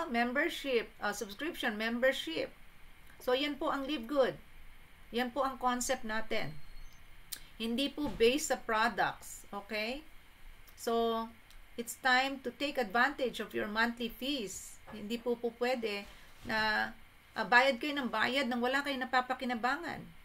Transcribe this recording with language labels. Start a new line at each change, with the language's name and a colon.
English: Membership, subscription, membership.
Filipino: So, yan po ang Live Good. Yan po ang concept natin. Hindi po based sa products, okay?
English: So, it's time to take advantage of your monthly fees.
Filipino: Hindi po pwede na bayad kayo ng bayad nang wala kayong napapakinabangan.